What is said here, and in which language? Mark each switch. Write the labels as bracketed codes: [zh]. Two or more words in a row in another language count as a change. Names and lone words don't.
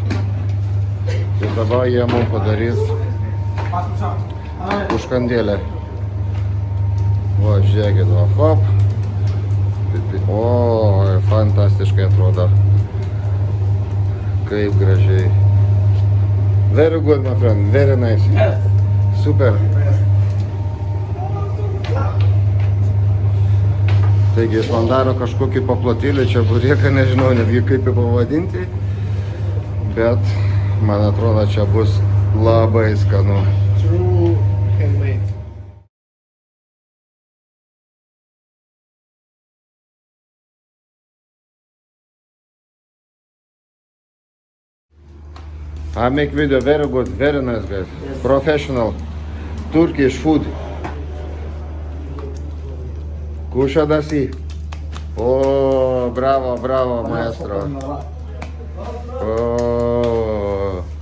[lt] Ir dabar jie mums padarys užkandėlę. Va, žiūrėkit, va, hop. O, fantastiškai atrodo. Kaip gražiai. [en] Very good, my friend. Very nice. Yes. Super. [lt] Taigi jis man daro kažkokį paplotėlį, čia burėką, nežinau netgi kaip jį pavadinti. Bet man atrodo, čia bus labai skanu. [en] True handmade. I make video very good, very nice guys. Yes. Professional. Turkish food. Kušadasi. [lt] O, bravo, bravo, maestro. O.